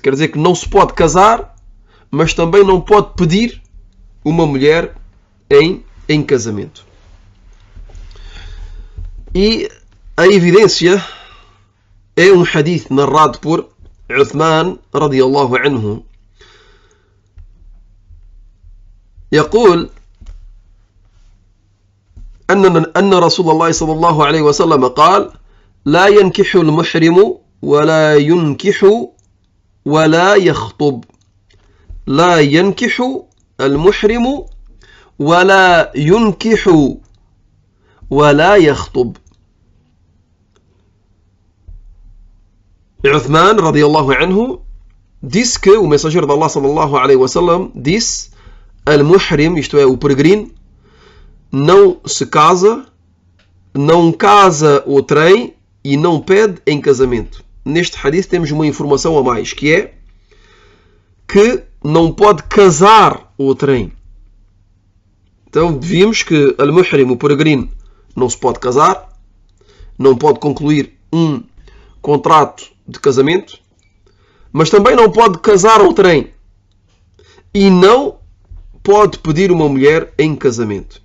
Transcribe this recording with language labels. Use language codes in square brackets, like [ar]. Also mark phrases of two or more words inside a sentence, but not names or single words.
[pt] Quer dizer que não se pode casar, mas também não pode pedir uma mulher em casamento. E a evidência é um hadith narrado por Uthman [ar] رضي الله عنه. يقول أن رسول الله صلى الله عليه وسلم قال لا ينكح المحرم ولا ينكح ولا يخطب. لا ينكح المحرم ولا ينكح ولا يخطب. [pt] Uthman, [ar] رضي الله عنه, [pt] disse que o mensageiro de Allah, [ar] صلى الله عليه وسلم, [pt] disse: al-muhrim, isto é, o peregrino, não se casa, não casa outrem e não pede em casamento. Neste hadith temos uma informação a mais, que é que não pode casar outrem. Então vimos que al-muhrim, o peregrino, não se pode casar, não pode concluir um contrato de casamento, mas também não pode casar outrem e não pode pedir uma mulher em casamento.